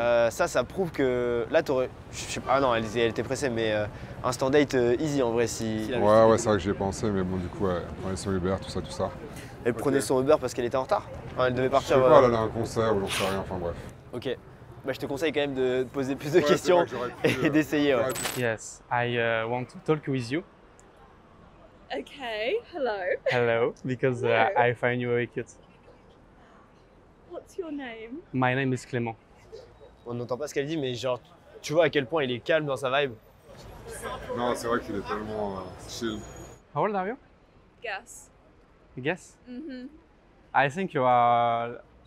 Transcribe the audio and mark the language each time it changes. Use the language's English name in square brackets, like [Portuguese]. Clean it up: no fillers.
[French] Ça prouve que là, t'aurais... Ah non, elle était pressée, mais instant date easy en vrai. Si ouais, c'est vrai que j'y ai pensé, mais bon du coup, elle prenait son Uber, tout ça. Elle prenait son Uber parce qu'elle était en retard? Enfin, elle devait partir. Je sais pas, elle allait à un concert ou j'en sais rien, enfin bref. Ok. Je te conseille quand même de poser plus de questions et d'essayer. Ouais. [English] Yes, I want to talk with you. Okay, hello. Hello, because I find you very cute. What's your name? My name is Clément. [French] On n'entend pas ce qu'elle dit, mais genre, tu vois à quel point il est calme dans sa vibe. Non, c'est vrai qu'il est tellement chill. [English] How old are you? Guess. Guess? Mm-hmm. I think you are...